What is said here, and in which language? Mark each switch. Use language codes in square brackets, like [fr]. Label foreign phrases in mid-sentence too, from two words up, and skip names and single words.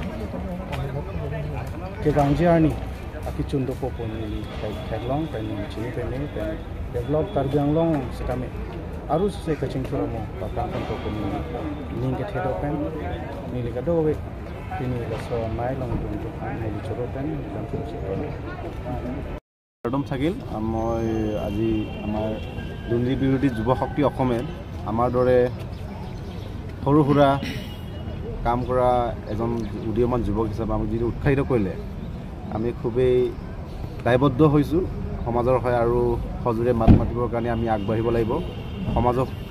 [mjw] ke bangji ani aki chundo po po ni thaglong pen ni chini pen ni pen develop Karbi Anglong sita me arus se kaching thura mo papang ko ko ni ning ke thedo pen ni le kado we kini laso mai long dun to ni choro pen lang ko choro [as] একদম থাকিল মই আজি আমাৰ দুৰ্নীতি বিৰোধী যুৱ শক্তি অসমে আমাৰ দৰে সৰু সুৰা কাম কৰা এজন উদীয়মান যুৱক হিচাপে আমাক যিটো উৎসাহিত কৰিলে আমি খুবেই দায়বদ্ধ হৈছোঁ সমাজৰ হয় আৰু সজোৰে মাত মাতিবৰ কাৰণে আমি আগবাঢ়িব লাগিব সমাজক